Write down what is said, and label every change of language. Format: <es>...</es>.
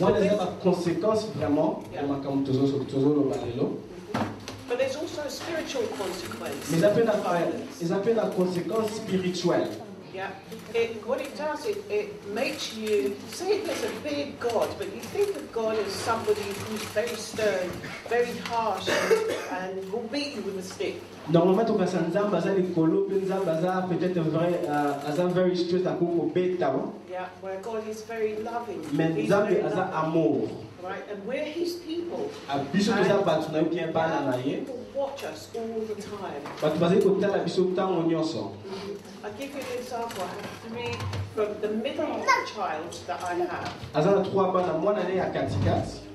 <en>But there's also spiritual consequences. Yeah. What it does, it makes you say there's a big God, but you think of God as somebody who's very stern, very harsh, and will beat you with a stick.</en> <fr>Normalement, on pense à Nzamba, peut-être very straight à</fr> <en>Yeah, where God is very loving.</en> <ln>Mais Nzambe asa amour.</ln> <en>Right, and we're His people. And people watch us all the time. I'll give you an example. I have 3 from the middle child that I have.</en>